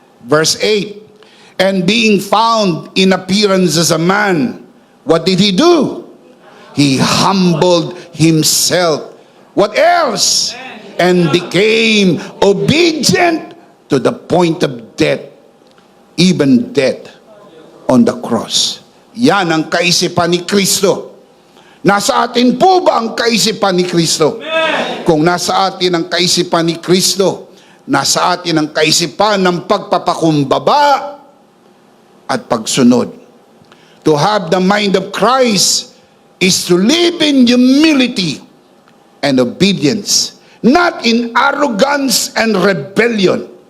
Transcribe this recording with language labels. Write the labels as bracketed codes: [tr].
[en] Verse 8, and being found in appearance as a man, what did he do? He humbled himself What else? And became obedient to the point of death, even death on the cross. [tl] Yan ang kaisipan ni Kristo. Nasa atin po ba ang kaisipan ni Kristo? Kung nasa atin ang kaisipan ni Kristo, nasa atin ang kaisipan ng pagpapakumbaba at pagsunod. [en] To have the mind of Christ is to live in humility and obedience, not in arrogance and rebellion.